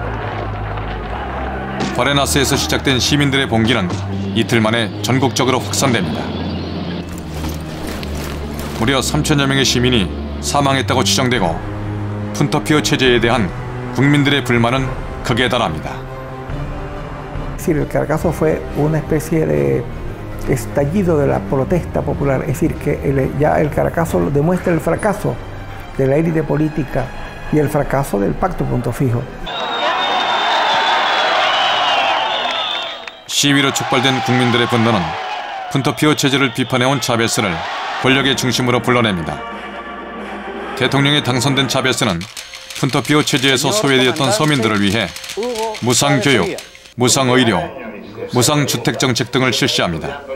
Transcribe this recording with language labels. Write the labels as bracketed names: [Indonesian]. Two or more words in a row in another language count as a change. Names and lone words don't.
[Korean] 바레나스에서 시작된 시민들의 봉기는 이틀 만에 전국적으로 확산됩니다. 무려 3천여 명의 시민이 사망했다고 추정되고 푼토 피오 체제에 대한 국민들의 불만은 극에 달합니다. [Spanish] El Caracazo fue una especie estallido de la protesta popular, es decir, que ya el Caracazo demuestra el fracaso de la élite política y el fracaso del pacto punto fijo. [Korean] 시위로 촉발된 국민들의 분노는 푼토피오 체제를 비판해온 차베스를 권력의 중심으로 불러냅니다. 대통령에 당선된 차베스는 푼토피오 체제에서 소외되었던 서민들을 위해 무상교육, 무상의료, 무상주택 정책 등을 실시합니다.